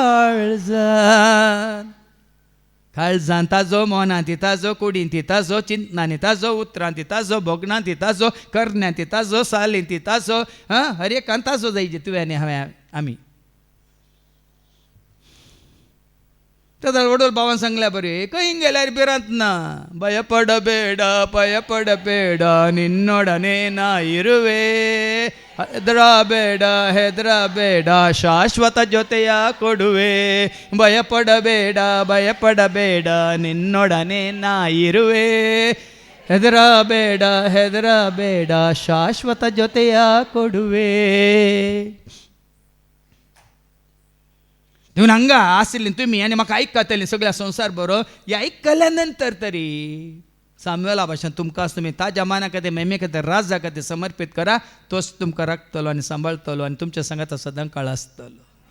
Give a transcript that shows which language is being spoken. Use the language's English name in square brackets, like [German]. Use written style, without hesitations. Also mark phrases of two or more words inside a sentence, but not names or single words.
[Konkani] काळजान ताजो मोनांत ताजो कुडींत ताजो चिंतनांनी ताजो उतरांत ताजो भोगणांत ताजो करण्यांत ताजो सालींत ताजो हर एकान ताजो जायचे तुवें आनी हांवें आमी तेदर वडोल भावान सांगल्या बरे खंय गेल्यार भिरांत ना [Kannada] ಭಯಪಡ ಬೇಡ ನಿನ್ನೊಡನೆ ನಾ ಇರುವೆ ಹೆದರ ಬೇಡ ಶಾಶ್ವತ ಜೊತೆಯ ಕೊಡುವೆ ಭಯಪಡಬೇಡ ನಿನ್ನೊಡನೆ ನಾ ಇರುವೆ ಹೆದರಬೇಡ ಶಾಶ್ವತ ಜೊತೆಯ ಕೊಡುವೆ [Konkani] देऊन हांगा आशिल्ली तुमी आनी म्हाका आयकताली सगळ्या संवसार बरो हे आयकल्या नंतर तरी सामुएला भाशेन तुमकां तुमी ताज्या माना खातीर मेमे खातीर राजा खातीर समर्पीत करा तोच तुमकां राखतलो आनी सांबाळटलो आनी तुमच्या संगात सदां काळ आसतलो